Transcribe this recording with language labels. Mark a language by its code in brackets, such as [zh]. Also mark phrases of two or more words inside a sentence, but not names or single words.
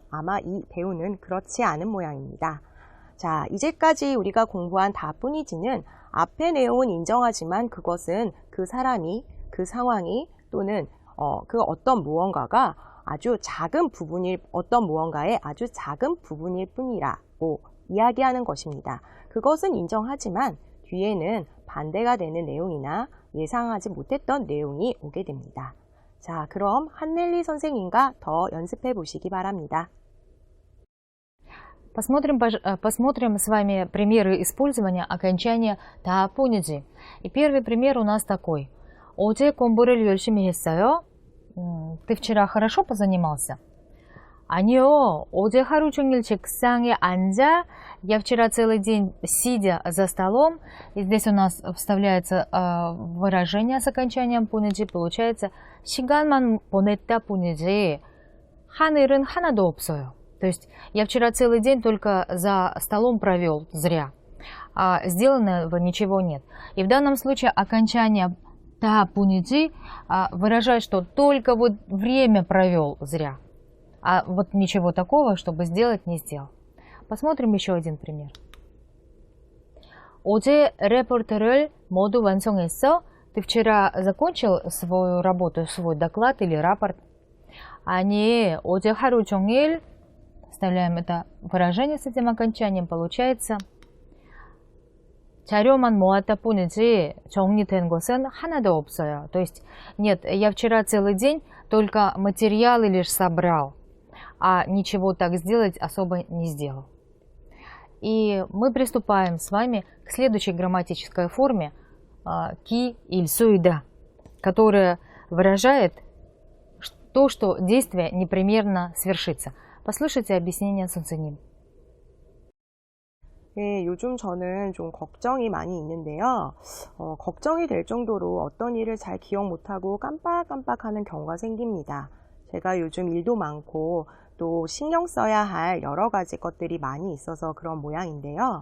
[ko] 아마 이 배우는 그렇지 않은 모양입니다. 자, 이제까지 우리가 공부한 다뿐이지는 앞의 내용은 인정하지만 그것은 그 사람이, 그 상황이 또는 그 어떤 무언가가 아주 작은 부분일, 어떤 무언가의 아주 작은 부분일 뿐이라고 이야기하는 것입니다. 그것은 인정하지만 뒤에는 반대가 되는 내용이나 예상하지 못했던 내용이 오게 됩니다. 자, 그럼 한넬리 선생님과 더 연습해 보시기 바랍니다. [ru] Посмотрим с вами примеры использования окончания [ko] 다 뿐이지. [ru] И первый пример у нас такой. [ko] 어제 공부를 열심히 했어요? [ru] Ты вчера хорошо позанимался? [ko] 아니요, 어제 하루 종일 책상에 앉아, [ru] я вчера целый день сидя за столом, и здесь у нас вставляется выражение с окончанием 뿐이지, получается [ko] 시간만 보냈다 뿐이지, 하늘은 하나도 없어요. [ru] То есть я вчера целый день только за столом провел зря, а сделанного ничего нет. И в данном случае окончание [ko] 다 뿐이지 [ru] выражает, что только вот время провел зря. А вот ничего такого, чтобы сделать, не сделал. Посмотрим еще один пример. [ko] 어제 레포트를 모두 완성했어? [ru] Ты вчера закончил свою работу, свой доклад или рапорт? [ko] 아니, 어제 하루 종일, [ru] вставляем это выражение с этим окончанием, получается [ko] 자료만 모았다 뿐이지 정리된 것은 하나도 없어요. [ru] То есть, нет, я вчера целый день только материалы лишь собрал, а ничего так сделать особо не сделал. И мы приступаем с вами к следующей грамматической форме [ko] 기 일쑤이다, [ru] которая выражает то, что действие непременно свершится. Послушайте объяснение 선생님. [ko] 네, 요즘 저는 좀 걱정이 많이 있는데요. 걱정이 될 정도로 어떤 일을 잘 기억 못하고 깜빡깜빡하는 경우가 생깁니다. 제가 요즘 일도 많고 또 신경 써야 할 여러 가지 것들이 많이 있어서 그런 모양인데요.